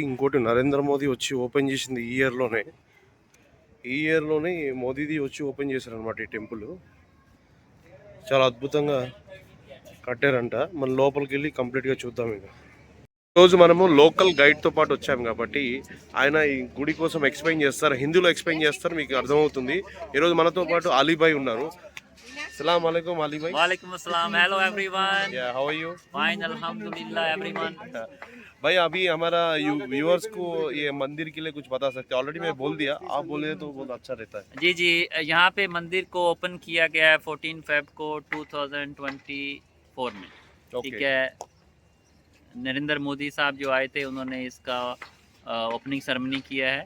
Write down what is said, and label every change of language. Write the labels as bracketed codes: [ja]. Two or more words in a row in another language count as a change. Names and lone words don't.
[te] ఇంకోటి నరేంద్ర మోదీ వచ్చి ఓపెన్ చేసింది ఈ ఇయర్లోనే మోదీది వచ్చి ఓపెన్ చేశారనమాట ఈ టెంపుల్. చాలా అద్భుతంగా కట్టారంట. మన లోపలికి వెళ్ళి కంప్లీట్గా చూద్దాం. ఇక ఈరోజు మనము [en] local guide [te] పాటు వచ్చాము కాబట్టి ఆయన ఈ గుడి కోసం ఎక్స్ప్లెయిన్ చేస్తారు, హిందీలో ఎక్స్ప్లెయిన్ చేస్తారు, మీకు అర్థమవుతుంది. ఈరోజు మనతో పాటు అలీభాయ్ ఉన్నారు. [ar] السلام عليكم अली भाई. وعليكم السلام. [en] hello everyone. Yeah, how are you? फाइन अल्हम्दुलिल्लाह एवरीवन. [hi] भाई अभी हमारा व्यूअर्स को ये मंदिर के लिए कुछ बता सकते हैं? ऑलरेडी मैं बोल दिया, आप बोले तो बहुत अच्छा रहता है. जी जी, यहाँ पे मंदिर को ओपन किया गया है 14 फेब को 2024 में. ठीक [en] Okay. [hi] है. नरेंद्र मोदी साहब जो आए थे उन्होंने इसका [en] opening ceremony [hi] किया है.